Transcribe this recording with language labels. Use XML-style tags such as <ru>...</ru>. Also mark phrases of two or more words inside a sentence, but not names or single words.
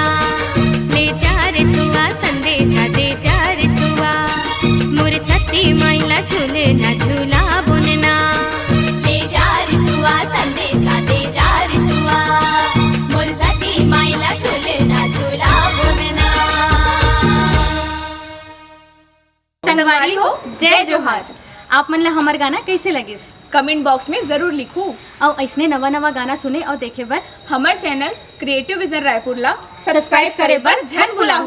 <hne>ले जा रे सुआ संदेशा दे जा रे सुआ, मोरे सती माइला झूले ना झूला बुनना। ले जा रिसुआ संदेशा दे जा रिसुआ मोर सती माइला झूले ना झूला बुनना। संगवारी हो जय जोहार। आप मन ला हमार गाना कैसे लगिस?</hne> <en>comment box</en> <hne>में जरूर लिखू और ऐसने नवा नवा गाना सुने और देखे बर हमार चैनल क्रिएटिव विजन रायपुर ला सब्सक्राइब करे बर झन भुलाहू</hne>